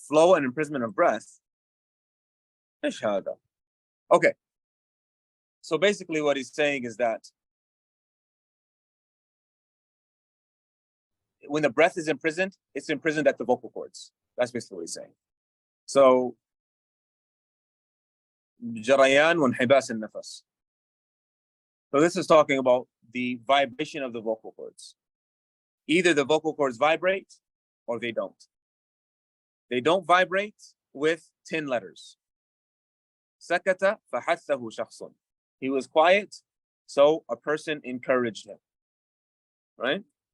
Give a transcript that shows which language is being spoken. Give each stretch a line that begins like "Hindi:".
English: Flow and imprisonment of breath. Okay. So basically what he's saying is that when the breath is imprisoned, it's imprisoned at the vocal cords. That's basically what he's saying.
Arabic: So جريان وانحباس النفس.
English: So this is talking about the vibration of the vocal cords. Either the vocal cords vibrate or they don't. They don't vibrate with 10 letters.
Arabic: سكت فحثه شخص.
English: He was quiet, so a person encouraged him. Right?